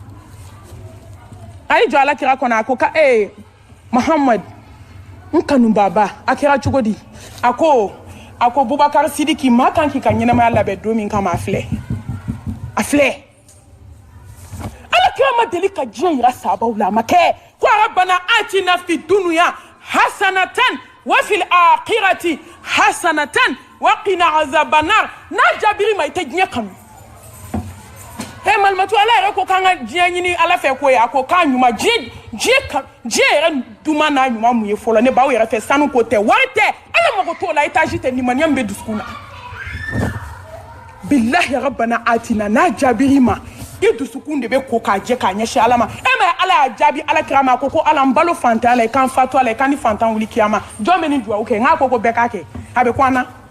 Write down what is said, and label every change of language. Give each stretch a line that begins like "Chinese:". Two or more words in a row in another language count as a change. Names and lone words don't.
Bambara: a y'i jɔ Alakira kɔnɔ a ko ka Muhammad n kanubaba a kɛra cogo di a ko Bubakar Sidiki maa kan k'i ka ɲɛnamaya labɛn don min kama a filɛ Alakira ma deli ka diɲɛ yira sahabaw la a ma kɛ ko
Arabic: ربنا آتنا في الدنيا حسنة وفي الآخرة حسنة وقنا عذاب النار
Bambara: n'a jaabiri ma i tɛ diɲɛ kanu malimatu ala yɛrɛ ko k'an ka diɲɛ ɲini ala fɛ ko ye a ko k'a ɲuman diɲɛ yɛrɛ duman n'a ɲuman mun ye fɔlɔ ne b'aw yɛrɛ fɛ sanu ko tɛ wari tɛ ala mago t'o la étage tɛ limaniya min bɛ dusukun na
Arabic: بالله ربنا آتنا
Bambara: n'a jaabiri ma i dusukun de bɛ ko k'a jɛ k'a ɲɛsin ala ma ma ala y'a jaabi Alakira ma ko ala n balo fantan la i kan fatu ala i kan ni fantan wuli kiyama jɔn bɛ nin duwawu kɛ n k'a ko bɛɛ k'a kɛ a bɛ ko an na